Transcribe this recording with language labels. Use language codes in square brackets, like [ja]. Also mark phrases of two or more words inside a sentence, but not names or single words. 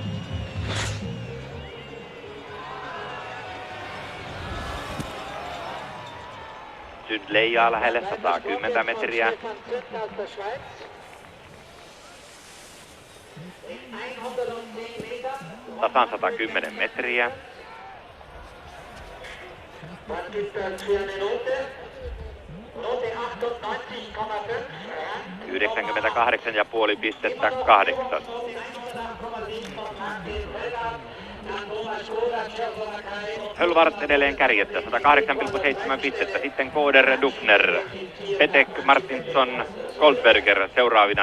[fi] Zünd leijaa lähelle 110 metriä. Tasan 110 metriä. [de] Was gibt das für eine Note? Note 98,5. [fi] 98,5 pistettä 8. Hölvart edelleen kärjettä, 108,7 pistettä. Sitten Koder, Dubner, Petek, Martinsson, Goldberger seuraavina.